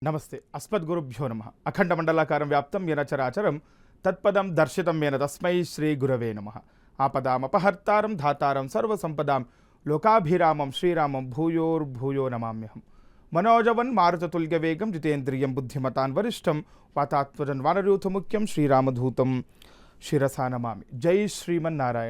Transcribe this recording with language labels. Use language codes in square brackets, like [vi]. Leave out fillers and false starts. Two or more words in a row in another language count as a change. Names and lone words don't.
[sa] ನಮಸ್ತೆ. ಅಸ್ಮದ್ಗುರುಭ್ಯೋ ನಮಃ. ಅಖಂಡಮಂಡಲಾಕಾರಂ ವ್ಯಾಪ್ತಂ ಯೇನ ಚರಾಚರಂ ತತ್ಪದಂ ದರ್ಶಿತಂ ಯೇನ ತಸ್ಮೈ ಶ್ರೀ ಗುರವೇ ನಮಃ. ಆಪದಾಮಪಹರ್ತಾರಂ ಧಾತಾರಂ ಸರ್ವಸಂಪದಾಂ ಲೋಕಾಭಿರಾಮಂ ಶ್ರೀರಾಮಂ ಭೂಯೋರ್ಭೂಯೋ ನಮಾಮ್ಯಹಂ. ಮನೋಜವನ್ ಮಾರುತತುಲ್ಯವೇಗಂ ಜಿತೇಂದ್ರಿಯಂ ಬುದ್ಧಿಮತಾನ್ ವರಿಷ್ಠಂ ವಾತಾತ್ಮಜನ್ ವಾನರಯೂಥಮುಖ್ಯಂ ಶ್ರೀರಾಮಧೂತಂ ಶಿರಸಾ ನಮಾಮಿ. ಜೈ ಶ್ರೀಮನ್ನಾರಾಯಣ.